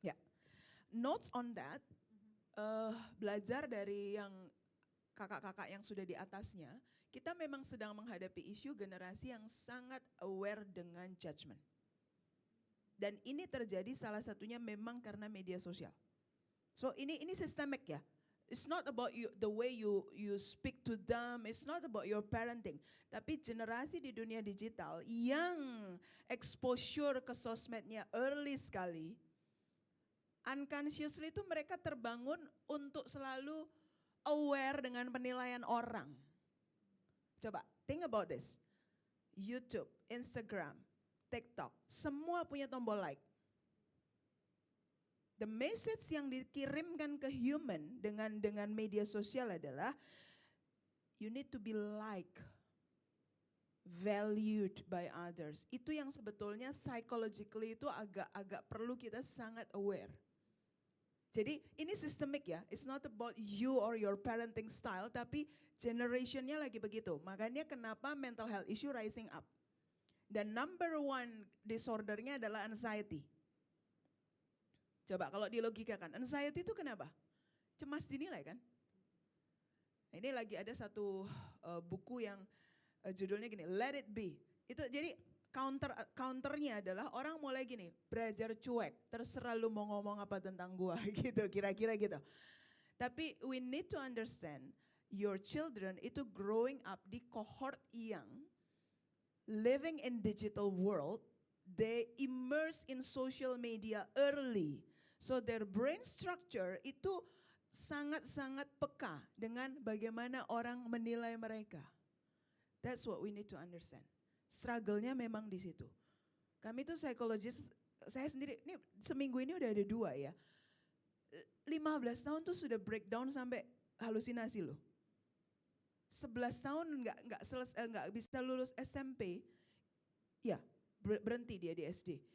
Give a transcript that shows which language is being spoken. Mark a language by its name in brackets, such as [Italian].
[Indonesian] Ya. [English] Notes on that, [Indonesian] belajar dari yang kakak-kakak yang sudah di atasnya, kita memang sedang menghadapi isu generasi yang sangat aware dengan judgment. Dan ini terjadi salah satunya memang karena media sosial. So ini systemic ya. [English] It's not about you, the way you speak to them, it's not about your parenting. [Indonesian] Tapi generasi di dunia digital yang exposure ke sosmednya early sekali, unconsciously itu mereka terbangun untuk selalu aware dengan penilaian orang. Coba, [English] think about this. [Indonesian] YouTube, Instagram, TikTok, semua punya tombol like. [English] The message [Indonesian] yang dikirimkan ke [English] human [Indonesian] dengan media sosial adalah [English] you need to be liked, valued by others. [Indonesian] Itu yang sebetulnya psychologically itu agak perlu kita sangat aware. Jadi ini sistemik ya, [English] it's not about you or your parenting style, [Indonesian] tapi generationnya lagi begitu. Makanya kenapa [English] mental health issue rising up. [Indonesian] Dan number one disordernya adalah anxiety. Coba kalau dilogikakan, anxiety itu kenapa? Cemas dinilai kan? Nah, ini lagi ada satu buku yang judulnya gini, Let It Be. Itu jadi counternya adalah orang mulai gini, belajar cuek, terserah lu mau ngomong apa tentang gua gitu, kira-kira gitu. [English] Tapi we need to understand your children itu growing up di cohort yang living in digital world, they immerse in social media early. So their brain structure [Indonesian] itu sangat-sangat peka dengan bagaimana orang menilai mereka. [English] That's what we need to understand. [Indonesian] Struggle-nya memang di situ. Kami tuh psikologis, saya sendiri, ini seminggu ini udah ada 2 ya. 15 tahun tuh sudah breakdown sampai halusinasi loh. 11 tahun nggak bisa lulus SMP, ya berhenti dia di SD.